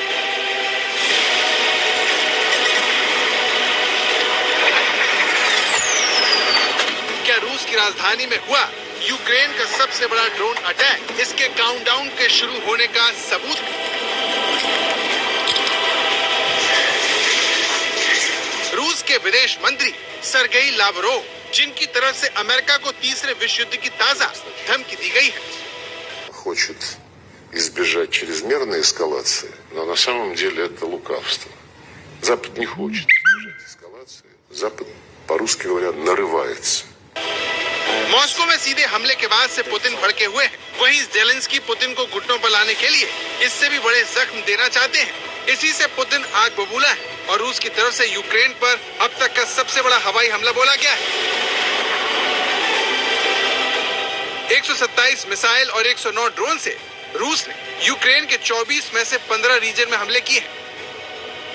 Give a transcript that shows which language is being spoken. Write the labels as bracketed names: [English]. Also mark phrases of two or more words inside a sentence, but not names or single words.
[Hindi] क्या रूस की राजधानी में हुआ यूक्रेन का सबसे बड़ा [English] drone attack [Hindi] इसके काउंटडाउन के शुरू होने का सबूत है? रूस के विदेश मंत्री सरगेई लावरोव, जिनकी तरफ से अमेरिका को तीसरे विश्व युद्ध की ताजा धमकी दी गई है, [Russian] хочет избежать чрезмерной эскалации, но на самом деле это лукавство. Запад не хочет избежать эскалации. Запад, по-русски говоря, нарывается. [Hindi] मॉस्को में सीधे हमले के बाद से पुतिन भड़के हुए हैं। वहीं जेलेंस्की पुतिन को घुटनों पर लाने के लिए इससे भी बड़े जख्म देना चाहते हैं। इसी से पुतिन आग बबूला है और रूस की तरफ से यूक्रेन पर अब तक का सबसे बड़ा हवाई हमला बोला गया है। 127 मिसाइल और 109 ड्रोन से रूस ने यूक्रेन के 24 में से 15 रीजन में हमले किए हैं।